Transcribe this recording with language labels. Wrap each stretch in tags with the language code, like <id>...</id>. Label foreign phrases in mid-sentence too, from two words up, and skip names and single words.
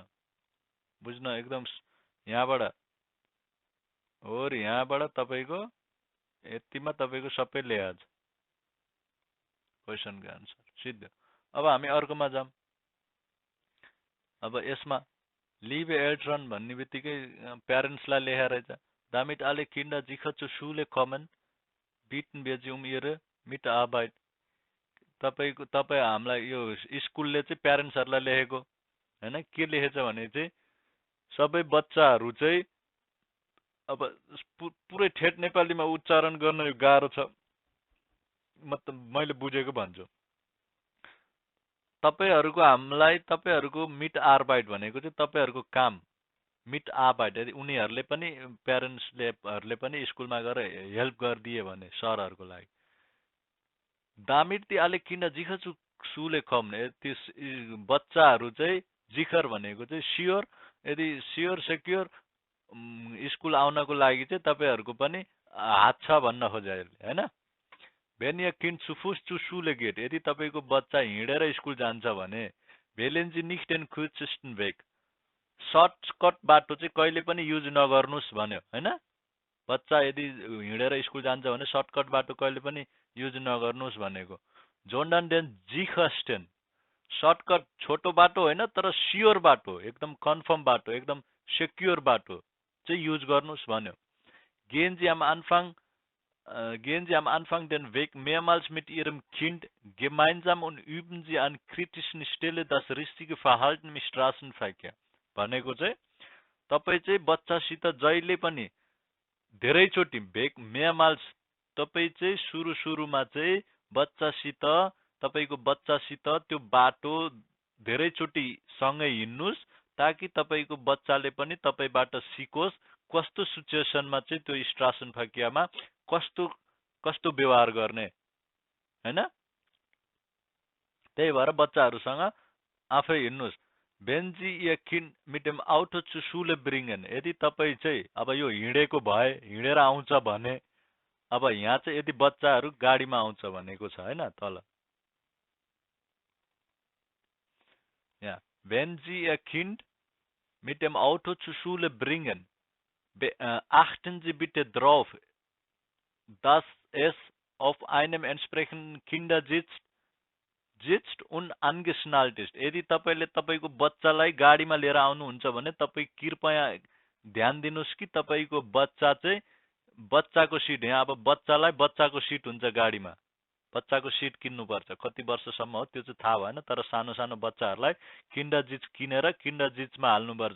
<ne>बुझ्न एकदम यहाँबाट और यहाँबाट तपाईको यतिमा तपाईको सबै लेखा छ क्वेशनको आन्सर सिद्ध। अब हामी अर्कोमा जाम। अब यसमा लिभ एल्ट्रन भन्ने बित्तिकै प्यारेन्ट्सलाई लेखेर रहेछ।</ne> <de>damit alle Kinder sicher zur Schule kommen, bieten wir sie ihre Mitarbeit।</de> <ne>तपाई हामीलाई यो स्कुलले चाहिँ प्यारेन्ट्सहरुलाई लेखेको हैन। के लेखेछ भने चाहिँ सबै बच्चाहरु चाहिँ अब पुरै ठेट नेपालीमा उच्चारण गर्न यो गाह्रो छ। मतलब मैले बुझेको भन्छु। तपाईहरुको हामीलाई तपाईहरुको मिट आर्बाइट भनेको चाहिँ तपाईहरुको काम मिट आर्बाइट। यदि उनीहरुले पनि प्यारेन्ट्सले पनि स्कुलमा गएर हेल्प गरिदिए भने सरहरुको लागि</ne> <de>damit die alle Kinder sicher zu Schule kommen,</de> <ne>बच्चाहरु चाहिँ जिखर भनेको चाहिँ स्योर, यदि स्योर सेक्युर स्कुल आउनको लागि चाहिँ तपाईहरुको पनि हात छ भन्न खोजे हैन।</ne> <de>Wenn ihr Kind zu Fuß zur Schule geht,</de> <ne>यदि तपाईको बच्चा हिँडेर स्कुल जान्छ भने</ne> <de>wählen Sie nicht den kürzesten Weg.</de> <ne>सर्टकट बाटो चाहिँ कहिले पनि युज नगर्नुस् भन्यो हैन। बच्चा यदि हिँडेर स्कुल जान्छ भने सर्टकट बाटो कहिले पनि युज नगर्नुस् भनेको।</ne> <de>sondern den sichersten,</de> <ne>सर्टकट छोटो बाटो होइन तर स्योर बाटो, एकदम कन्फर्म बाटो, एकदम सेक्युर बाटो चाहिँ युज गर्नुस् भन्यो।</ne> <de>Gehen Sie am Anfang den Weg mehrmals mit Ihrem Kind gemeinsam und üben Sie an kritischen Stelle das richtige Verhalten im Straßenverkehr.</de> <ne>भनेको चाहिँ तपाई चाहिँ बच्चासित जहिले पनि धेरैचोटी mehrmals तपाई चाहिँ सुरुमा चाहिँ बच्चासित तपाईको बच्चासित त्यो बाटो धेरैचोटी सँगै हिँड्नुस् ताकि तपाईको बच्चाले पनि तपाईबाट सिकोस् कस्तो सिचुएसनमा चाहिँ त्यो स्ट्रासनफर्कियामा कस्तो व्यवहार गर्ने हैन। त्यही भएर बच्चाहरुसँग आफै हिँड्नुस्।</ne> <de>Wenn Sie Ihr Kind mit dem Auto zur Schule bringen,</de> <ne>यदि तपाई चाहिँ अब यो हिँडेको भए हिँडेर आउँछ भने अब यहाँ चाहिँ यदि बच्चाहरु गाडीमा आउँछ भनेको छ हैन तल यहाँ</ne> <de>Wenn Sie Ihr Kind mit dem Auto zur Schule bringen, achten Sie bitte drauf, dass es auf einem entsprechenden Kindersitz und angeschnallt ist.</de> <ne>यदि तपाईले तपाईको बच्चालाई गाडीमा लिएर आउनुहुन्छ भने तपाई कृपया ध्यान दिनुस् कि तपाईको बच्चा चाहिँ बच्चाको सिट, यहाँ अब बच्चालाई बच्चाको सिट हुन्छ गाडीमा, बच्चाको सिट किन्नु पर्छ। कति वर्षसम्म हो त्यो चाहिँ थाहा भएन तर सानो सानो बच्चाहरुलाई किन्डरजिच किनेर किन्डरजिचमा हाल्नु पर्छ।</ne>